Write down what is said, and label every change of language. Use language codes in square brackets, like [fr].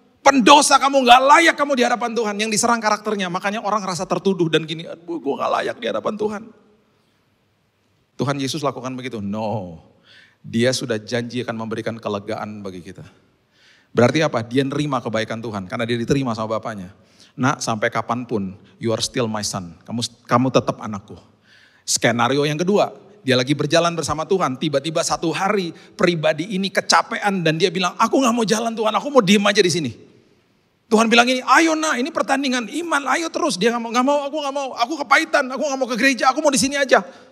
[id] Pendosa kamu, gak layak kamu di hadapan Tuhan. Yang diserang karakternya, makanya orang rasa tertuduh dan gini, aduh gue gak layak di hadapan Tuhan. Tuhan Yesus lakukan begitu? No. Dia sudah janji akan memberikan kelegaan bagi kita. Berarti apa? Dia nerima kebaikan Tuhan, karena dia diterima sama Bapaknya. Nak, sampai kapanpun, [en] you are still my son. [id] Kamu tetap anakku. Skenario yang kedua, dia lagi berjalan bersama Tuhan. Tiba-tiba satu hari, pribadi ini kecapean dan dia bilang, aku gak mau jalan Tuhan, aku mau diem aja di sini. Tuhan bilang ini, ayo nak, ini pertandingan iman, ayo terus. Dia aku gak mau, aku kepahitan, aku gak mau ke gereja, aku mau di sini aja.